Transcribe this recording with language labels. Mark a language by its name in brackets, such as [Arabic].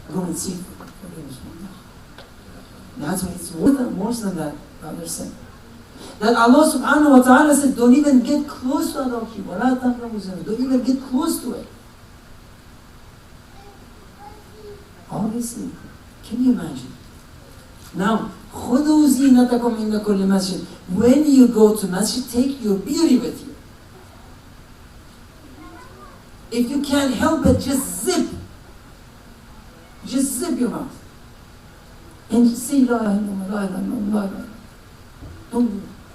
[English] Go and seek forgiveness from them. That's why it's worse than that other sin. That Allah subhanahu wa ta'ala said, don't even get close to adultery. Don't even get close to it. Obviously, can you imagine? [Arabic] Now, خُذُوا زِينَتَكُمْ عِنْدَ كُلِّ مَسْجِدٍ. [English] When you go to masjid, take your beauty with you. If you can't help it, just zip your mouth. And just say, La ilaha illallah, La ilaha illallah, La ilaha illallah. Don't do that.